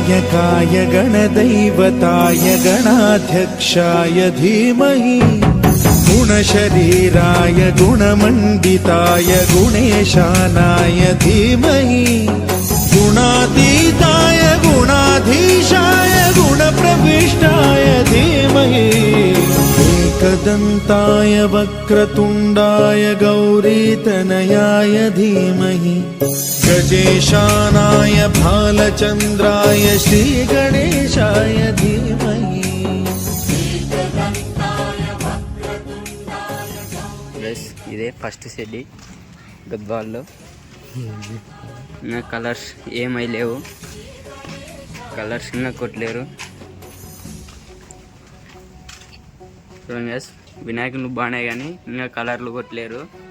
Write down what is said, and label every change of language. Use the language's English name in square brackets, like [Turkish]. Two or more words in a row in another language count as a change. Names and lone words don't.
[Sanskrit] गणाध्यक्षाय गणदैवताय गणाध्यक्षाय धीमहि गुणशरीराय गुणमण्डिताय गुणेशानाय धीमहि गुणातीताय गुणाधीशाय गुणप्रविष्टाय धीमहि एकदन्ताय वक्रतुण्डाय गौरीतनयाय धीमहि गजेशानाय भालचन्द्राय श्रीगणेशाय धीमहि। [Telugu] ఇదే ఫస్ట్ సెడ్ గద్వాల్లో ఇంకా కలర్స్ ఏమై లేవు, కలర్స్ ఇంకా కొట్టలేరు. చూడండి వినాయకులు బాగానే కానీ ఇంకా కలర్లు కొట్టలేరు.